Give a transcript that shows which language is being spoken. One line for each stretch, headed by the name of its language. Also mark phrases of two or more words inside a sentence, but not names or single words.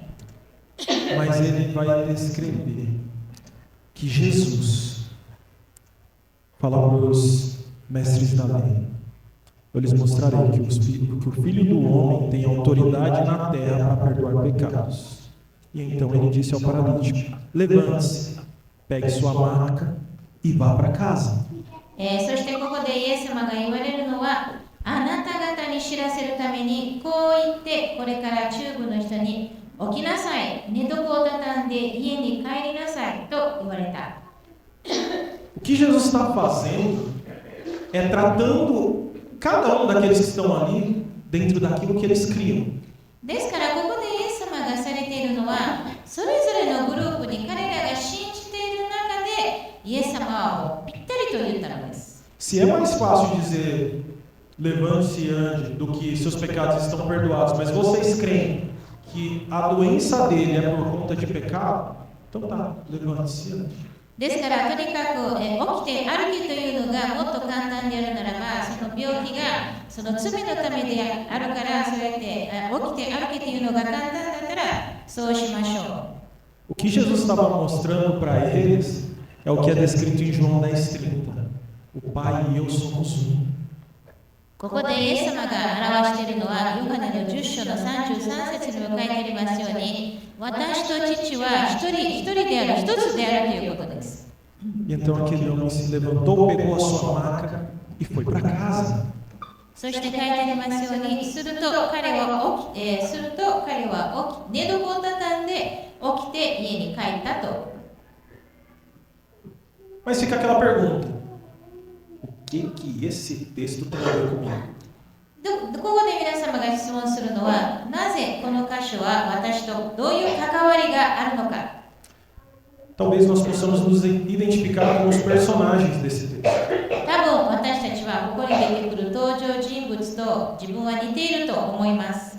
Portuguese: Mas ele vai descrever que Jesus fala para os mestres da lei: eu lhes mostrarei que o Filho do Homem tem autoridade na terra para perdoar pecados. E então ele disse ao paralítico: levante-se, pegue sua maca e vá para casa.
Japanese: そしてここでイエス様が言われるのは、あなた方に知らせるためにこう言ってこれからチューブの人に起きなさい、寝床を畳んで家に帰りなさいと言われた。
Portuguese: O que Jesus está fazendo é tratando cada daqueles que estão ali dentro daquilo que eles criam.
Japanese: ですからここでイエス様がされているのは、それぞれのグループに彼らが信じている中でイエス様はもうぴったりと言ったのです。
Portuguese: Se é mais fácil dizer levante-se e ande do que seus pecados estão perdoados, mas vocês creem que a doença dele é por conta de pecado, então tá, levante-se e ande.
Japanese: ですからとにかく起きて歩きというのがもっと簡単であるならば、その病気がその罪のためであるから、そうやって起きて歩きというのが簡単だったらそうしましょう。
Portuguese: O que Jesus estava mostrando para eles é o que é descrito em João 10:30. O Pai e eu somos um.
Japanese: ここでイエス様が表しているのは、ヨハネの10章の33節にも書いてありますように、私と父は一人である、一つであるということです。
Portuguese: E então aquele homem se levantou, pegou a sua maca e foi para casa.
Japanese: そして書いてありますように、すると彼は寝床を畳んで起きて家に帰ったと。
Portuguese: Mas fica aquela pergunta: o que esse texto tem a ver comigo?
Japanese: ここで皆様が質問するのは、なぜこの箇所は私とどういう関わりがあるのか。
Portuguese: Talvez nós possamos nos identificar com os personagens desse texto.
Japanese: 多分私たちはここに出てくる登場人物と自分は似ていると思います。